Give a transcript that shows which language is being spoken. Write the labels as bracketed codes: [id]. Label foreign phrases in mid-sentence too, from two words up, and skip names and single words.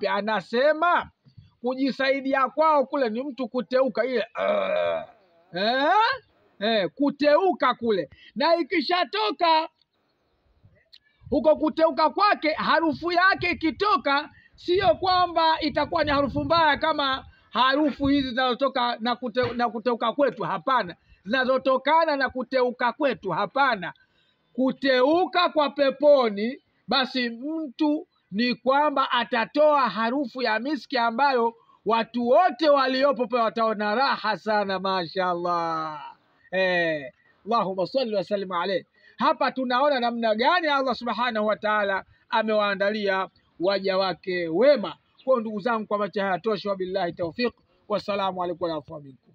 [sw] Anasema kujisaidia kwao kule ni mtu kuteuka ile kuteuka kule, na ikishatoka huko kuteuka kwake, harufu yake ikitoka, sio kwamba itakuwa ni harufu mbaya kama harufu hizi zinazotoka na kuteuka kwetu. Hapana, zinazotokana na kuteuka kwetu. Hapana, kuteuka kwa peponi basi mtu ni kwamba atatoa harufu ya miski ambayo watu wote waliopo pale wataona raha sana. Mashaallah. [ar] اللهم صل وسلم عليه. [sw] Hapa tunaona namna gani Allah [ar] سبحانه وتعالى [sw] amewaandalia waja wake wema. Kwa ndugu zangu, kwa macho haya tosha. [ar] وبالله التوفيق، والسلام عليكم ورحمة الله.